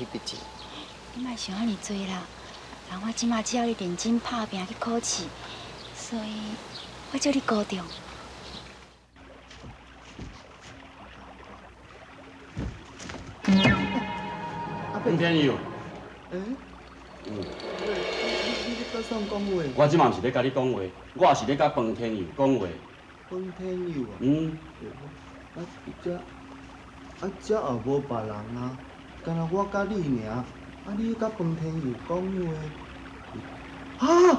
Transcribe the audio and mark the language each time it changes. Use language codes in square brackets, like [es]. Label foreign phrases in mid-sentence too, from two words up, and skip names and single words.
[nan] 你莫想遐尼多啦， 但我即马只要你认真打拼去考试，所以我叫你高中。彭天佑，你在甲讲话？我即嘛毋是咧甲你讲话，我是咧甲彭天佑讲话。彭天佑啊？这也无别人啊，干那我甲你尔。你甲彭天佑讲话？